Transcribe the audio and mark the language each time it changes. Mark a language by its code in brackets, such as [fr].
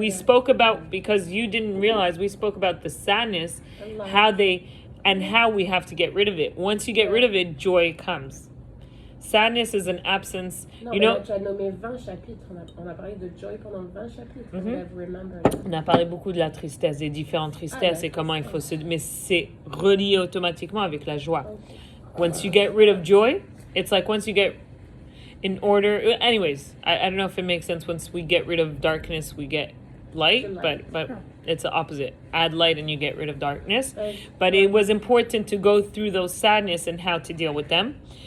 [en] We spoke about, because you didn't realize, we spoke about the sadness, how we have to get rid of it. Once you get rid of it, joy comes. Sadness is an absence. [fr] Non, tu as nommé 20 chapitres. On a parlé de joy pendant 20 chapitres. On a parlé beaucoup de la tristesse, des différentes tristesses et comment il faut se... Mais c'est relié automatiquement avec la joie. [en] Once you get rid of joy, it's like once you get in order... Anyways, I don't know if it makes sense. Once we get rid of darkness, we get light. But it's the opposite. Add light and you get rid of darkness. But it was important to go through those sadness and how to deal with them.